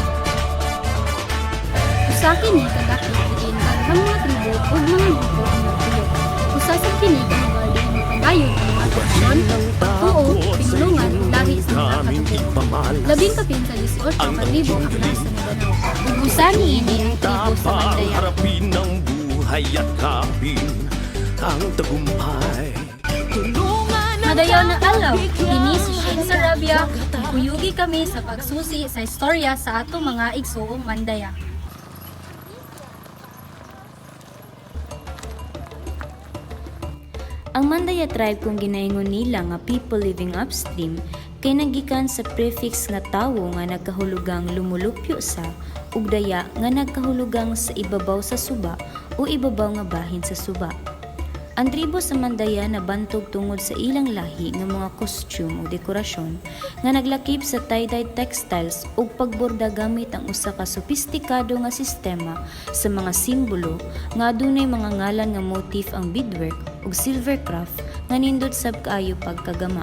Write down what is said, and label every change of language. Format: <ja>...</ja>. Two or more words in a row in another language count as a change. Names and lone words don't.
<ceb>Usa kini kadakit diin daghang mga tribo ug mga grupo ang nagpuyo. Usa sa kini ka lugar diin mapadayon ang mga tradisyon, pagtuo, pinulungan ug lahi sa mga katutubo. Labing kapin sa 18 ka tribo ang nasa Mindanao. Ug usa niini ang tribo sa Mandaya.</ceb> <tl>Harapin ng buhay at kapin ang tagumpay.</tl> <ceb>Madayaw na alaw, kini si Shane Sarabia, kuyugi kami sa pagsusi sa istorya sa atong mga igsoong Mandaya. Ang Mandaya tribe kung ginaingon nila nga</ceb> <en>people living upstream</en> <ceb>kay nagikan sa prefix nga tawo nga nagkahulugang lumulupyo sa ug daya nga nagkahulugang sa ibabaw sa suba o ibabaw nga bahin sa suba. Ang tribo sa Mandaya nabantog tungod sa ilang lahi nga mga costume o dekorasyon nga naglakip sa</ceb> <en>tie-dye textiles</en> <ceb>ug pagborda gamit ang usa ka sopistikado nga sistema sa mga simbolo nga adunay mga ngalan nga motif ang beadwork ug silvercraft nga nindot sab kaayo pagkagama.</ceb>